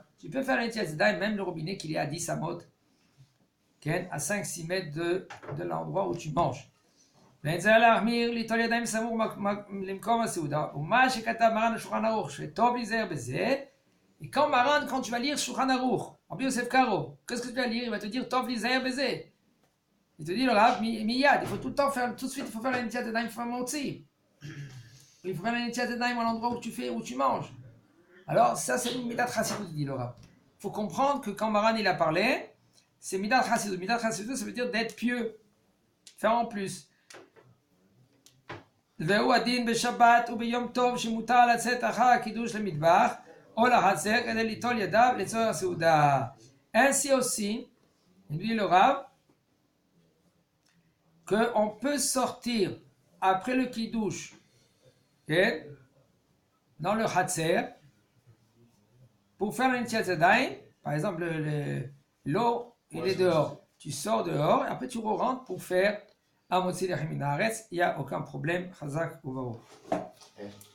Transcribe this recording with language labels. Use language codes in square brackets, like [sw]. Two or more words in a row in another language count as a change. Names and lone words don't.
[fr] Tu peux faire les [he] נטילת ידיים, [fr] même le robinet qu'il est à 10 amot, à 5-6 mètres de l'endroit où tu manges. Et quand Maran, quand tu vas lire Shulchan Aruch, Rabbi Yosef Karo, qu'est-ce que tu vas lire? Il va te dire [he] טוב ליזהר בזה. [fr] Il te dit le Rav, miyad, il faut tout le temps faire, tout de suite, il faut faire la [he] נטילת ידיים [fr] aussi. Il faut faire la [he] נטילת ידיים [fr] à l'endroit où tu manges. Alors ça c'est une [he] מידת חסידות, [fr] dit le Rav. Il faut comprendre que quand Maran il a parlé, c'est [he] מידת חסידות. מידת חסידות, [fr] ça veut dire d'être pieux, faire en plus. [he] והוא הדין בשבת וביום טוב שמותר לצאת אחר הקידוש למטבח או לחצר כדי ליטול ידיו לצורך הסעודה. [fr] Ainsi aussi, il dit le Rav, qu'on peut sortir après le kiddush dans le Hatzer pour faire un [he] נטילת ידיים. [fr] Par exemple, l'eau, il est dehors. Tu sors dehors et après tu rentres pour faire [he] המוציא לחם מן הארץ. [fr] Il n'y a aucun problème. [he] חזק וברוך.